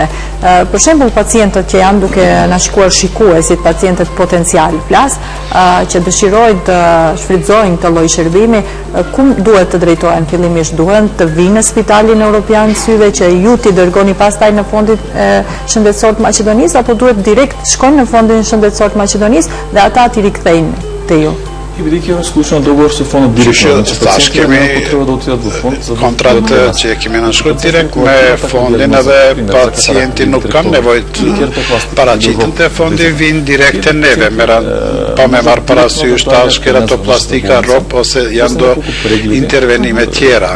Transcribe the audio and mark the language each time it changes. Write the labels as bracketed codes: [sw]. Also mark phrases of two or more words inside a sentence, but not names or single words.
[sq] Për shembull, pacientët që janë duke na shkuar shikuesit, pacientët potencial që dëshirojnë të shfrytëzojnë këtë lloj shërbimi, ku duhet të drejtohen fillimisht? Duhen të vinë në Spitalin Evropian Syve që ju t'i dërgoni pastaj në fondin shëndetësor të Maqedonisë, apo duhet direkt shkojnë në fondin shëndetësor të Maqedonisë dhe ata t'i rikthejnë te ju? [mk] И бидејќи имаме склучен договор со фондот директно, [sq] tash kemi kontratë që kemi nënshkruar direkt me fondin, edhe pacienti nuk ka nevojë të paraqiten te fondi, vinë direkt te neve, pa me marr parasysh tash keratoplastika, ROP ose janë do intervenime tjera.